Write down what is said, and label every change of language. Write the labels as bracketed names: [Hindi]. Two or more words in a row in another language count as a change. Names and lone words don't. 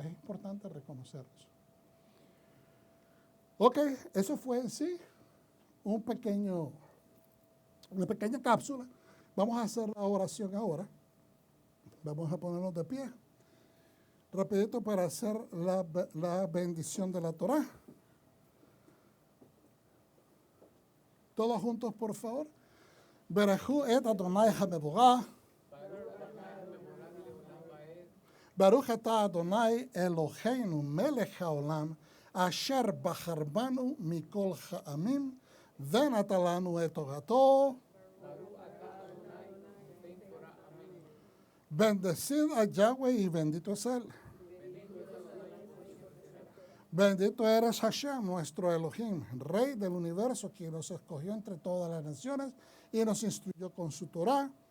[Spanish] Es importante reconocerlos. Ok, eso fue en sí una pequeña cápsula. Vamos a hacer la oración ahora. Vamos a ponernos de pie rapidito para hacer la bendición de la Torá. Todos juntos, por favor. [Hebrew] ברכו את אדוני המבורך. ברוך אתה אדוני אלוהינו מלך העולם אשר בחר בנו מכל העמים, ונתן לנו את תורתו. [Spanish] Bendecid a Yahweh y bendito es Él. Bendito eres Hashem, nuestro Elohim, Rey del universo, quien nos escogió entre todas las naciones y nos instruyó con su Torah.